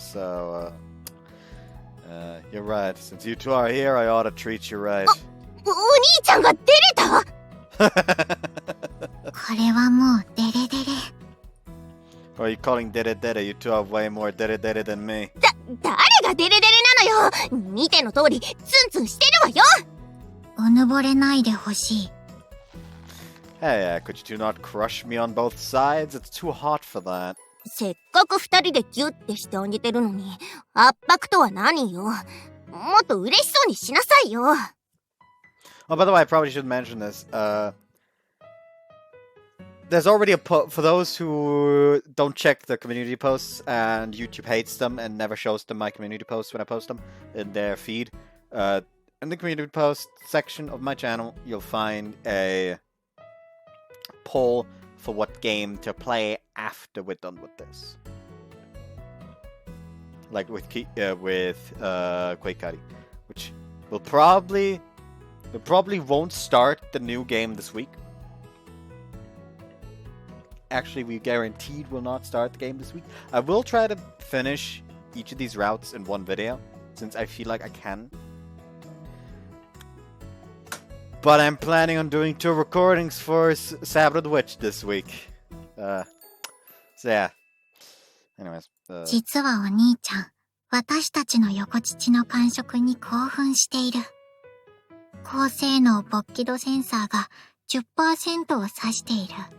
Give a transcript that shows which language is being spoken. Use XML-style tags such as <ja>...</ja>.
<en>So you're right. Since you two are here, I ought to treat you right.</en> <ja>お兄ちゃんが出れた？これはもうデレデレ。</ja> <en>Or are you calling dere dere? You two have way more dere dere than me.</en> <ja>誰がデレデレなのよ。見ての通りツンツンしてるわよ。うぬぼれないでほしい。</ja> <en>Hey, could you two not crush me on both sides? It's too hot for that.</en> <ja>せっかく二人でギュッてしてあげてるのに、圧迫とは何よ。もっと嬉しそうにしなさいよ。</ja> <en>Oh, by the way, I probably should mention this. There's already for those who don't check the community posts and YouTube hates them and never shows them my community posts when I post them in their feed. In the community post section of my channel, you'll find a poll for what game to play after we're done with this. Like with Koikari, which will probably won't start the new game this week. Actually, we guaranteed will not start the game this week. I will try to finish each of these routes in one video, since I feel like I can. But I'm planning on doing 2 recordings for Sabre the Witch this week. So yeah. Anyways.</en> <ja>実はお兄ちゃん、私たちの横乳の感触に興奮している。高性能勃起度センサーが 10% を指している。</ja>